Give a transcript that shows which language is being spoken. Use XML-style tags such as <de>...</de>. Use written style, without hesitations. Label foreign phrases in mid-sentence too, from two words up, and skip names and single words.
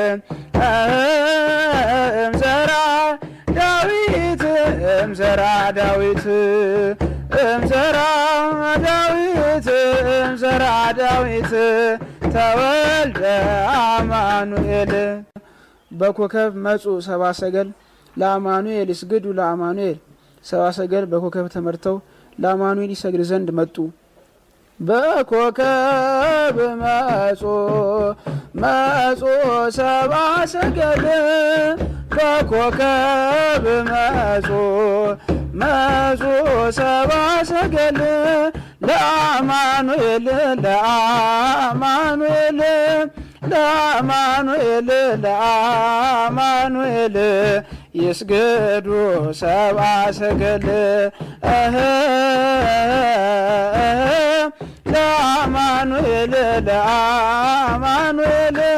<gez>እምዘራ ዳዊት እምዘራ ዳዊት እምዘራ ዳዊት እምዘራ ዳዊት ተወልደ አማኑኤል በኮከብ መጹ</gez> <am>ሰብአ ሰገል ለአማኑኤል ይስግዱ ለአማኑኤል ሰብአ ሰገል በኮከብ ተመርተው ለአማኑኤል ይሰግድ ዘንድ መጡ።</am> <gez>በኮከብ መጹ መጹ ሰብአ ሰገል በኮከብ መጹ መጹ ሰብአ ሰገል ለአማኑኤል ለአማኑኤል ለአማኑኤል ለአማኑኤል ይስገዱ ሰብአ ሰገል ለአማኑኤል ለአማኑኤል</gez>